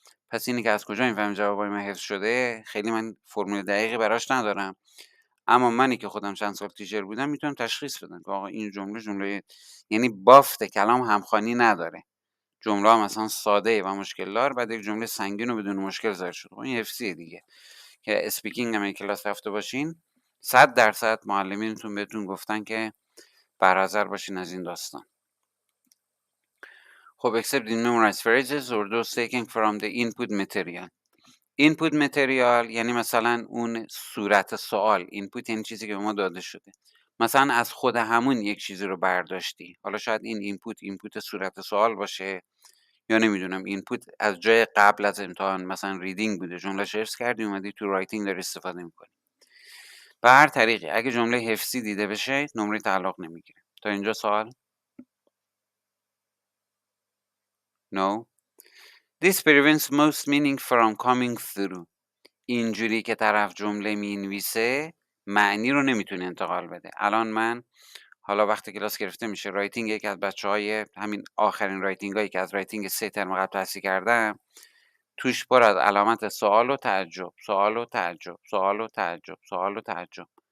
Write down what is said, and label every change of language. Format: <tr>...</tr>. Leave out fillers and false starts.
<fa>پس اینی که از کجا میفهمم جوابای من حفظ شده، خیلی من فرمول دقیقی براش ندارم، اما منی که خودم چند سال تیچر بودم میتونم تشخیص بدم که آقا این جمله یعنی بافت کلام همخوانی نداره، جمله ها مثلا ساده و مشکل دار، بعد یک جمله سنگین و بدون مشکل ظاهر شد. این حفظیه دیگه، که اسپیکینگ هم کلاس رفته باشین 100% معلمینتون بهتون گفتن که برحذر باشین از این داستان.</fa> <en>خب except in memorized phrases or those taken from the input material.</en> <fa>input material یعنی مثلا اون صورت سوال. input یعنی چیزی که به ما داده شده. مثلا از خود همون یک چیزی رو برداشتی. حالا شاید این input صورت سوال باشه یا نمیدونم اینپوت از جای قبل از امتحان مثلا ریدینگ بوده، جمله حفظ کردی اومدی تو رایتینگ داری استفاده میکنی. به هر طریقی اگه جمله حفظی دیده بشه نمره تعلق نمیگیره. تا اینجا سوال؟</fa> <en>No. This prevents most meaning from coming through.</en> <fa>اینجوری که طرف جمله مینویسه معنی رو نمیتونه انتقال بده. الان من حالا وقتی کلاس گرفته میشه رایتینگ یکی از بچهای همین آخرین رایتینگ هایی که از رایتینگ 3 ترم قبل تحصیل کردم توش پر از علامت سوال و تعجب، سوال و تعجب، سوال و تعجب، سوال و تعجب.</fa>